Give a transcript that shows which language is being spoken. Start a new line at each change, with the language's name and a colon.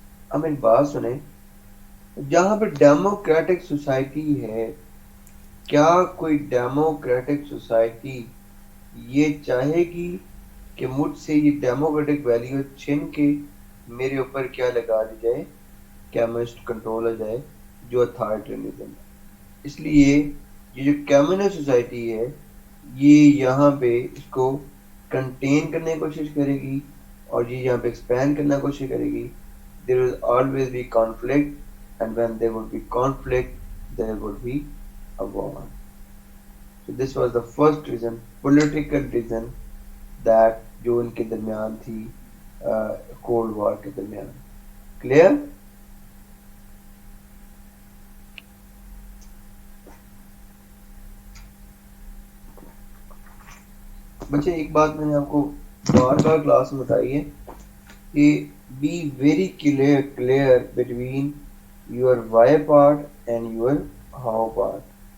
Urdu: اب ایک بات سنیں، جہاں پہ ڈیموکریٹک سوسائٹی ہے، کیا کوئی ڈیموکریٹک سوسائٹی یہ چاہے گی کہ مجھ سے یہ ڈیموکریٹک ویلیو چھین کے میرے اوپر کیا لگا دی جائے؟ کیمسٹ کنٹرول ہو جائے، جو اتھارٹیرزم ہے. اس لیے یہ جو کمیونسٹ سوسائٹی ہے، یہ یہاں پہ اس کو کنٹین کرنے کی کوشش کرے گی، اور یہ یہاں پہ ایکسپینڈ کرنے کی کوشش کرے گی.
English: there will always be conflict, and when there would be conflict there would be a war. So this was the first reason, political reason, that
Urdu: جو ان کے درمیان تھی کولڈ وار کے درمیان. کلیئر؟ بچے ایک بات میں نے آپ کو بار بار کلاس میں بتائی ہے کہ
English: be very clear between your why part and your how part.